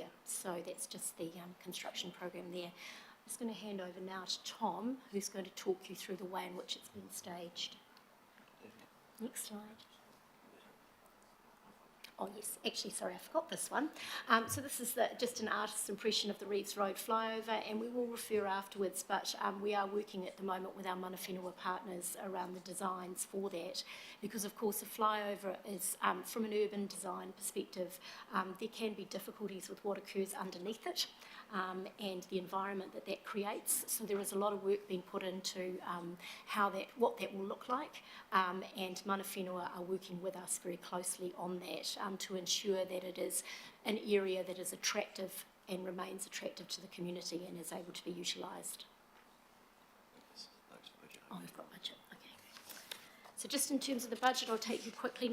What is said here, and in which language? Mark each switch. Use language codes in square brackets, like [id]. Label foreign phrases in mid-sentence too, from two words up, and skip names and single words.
[en] So that's just the construction program there. I'm just going to hand over now to Tom, who's going to talk you through the way in which it's been staged. Next slide. Oh yes, actually, sorry, I forgot this one. So this is just an artist's impression of the Reeves Road flyover, and we will refer afterwards, but we are working at the moment with our [mi] mana whenua [en] partners around the designs for that, because of course a flyover is, from an urban design perspective, there can be difficulties with what occurs underneath it. And the environment that creates. So there is a lot of work being put into what that will look like, and [mi] mana whenua [en] are working with us very closely on that to ensure that it is an area that is attractive and remains attractive to the community and is able to be utilised. Oh, we've got budget. So just in terms of the budget, I'll take you quickly.